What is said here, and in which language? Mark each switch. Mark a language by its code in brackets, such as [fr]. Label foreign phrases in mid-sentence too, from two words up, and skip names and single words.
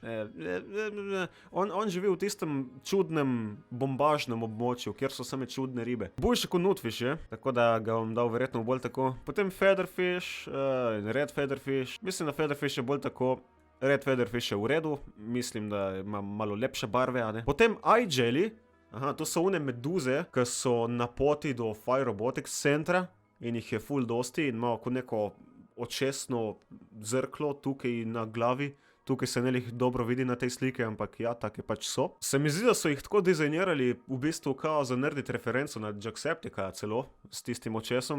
[sl] On živi v tistem čudnem bombažnem območju, kjer so same čudne ribe. Boljše kot Nudfish je, tako da ga bom dal verjetno bolj tako. Potem Featherfish, Red Featherfish. Mislim, da Featherfish je bolj tako. Red Featherfish je v redu, mislim, da ima malo lepše barve, a ne. Potem Eye Jelly, to so one meduze, ki so na poti do Fire Robotics centra in jih je ful dosti in imajo kot neko očesno zrklo tukaj na glavi. Tukaj se ne lih dobro vidi na tej slike, ampak ja, take pač so. Se mi zdi, da so jih tako dizajnirali v bistvu kao za narediti referenco na Jacksepticeye celo, s tistim očesom.